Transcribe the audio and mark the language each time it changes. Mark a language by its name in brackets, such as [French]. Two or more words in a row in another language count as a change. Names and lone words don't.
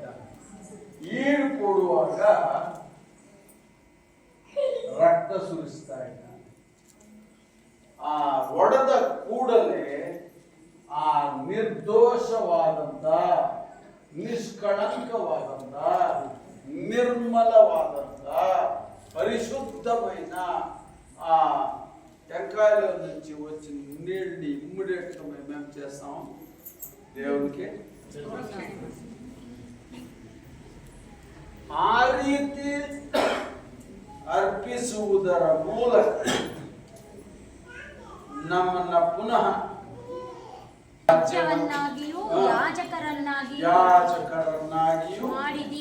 [Kannada] ಈಡು ಕೊಡುವಾಗ ರಕ್ತ ಸುರಿಸ್ತಾ ಇದ್ದ. ಆ ಒಡೆದ ಕೂಡಲೇ ಆ ನಿರ್ದೋಷವಾದಂತ, ನಿಷ್ಕಳಂಕವಾದಂತ, [Telugu] నిర్మలవాదంత పరిశుద్ధమైన ఆ టెంకాయల నుంచి వచ్చిన నీళ్ళని ఇమ్మీడియట్ గా మేము చేస్తాం దేవునికి. [Kannada] ಆ ರೀತಿ ಅರ್ಪಿಸುವುದರ ಮೂಲಕ ನಮ್ಮನ್ನ ಪುನಃ ರಾಜ್ಯವನ್ನಾಗಿಯೂ ಯಾಜಕರನ್ನಾಗಿಯೂ ಮಾಡಿದಿ.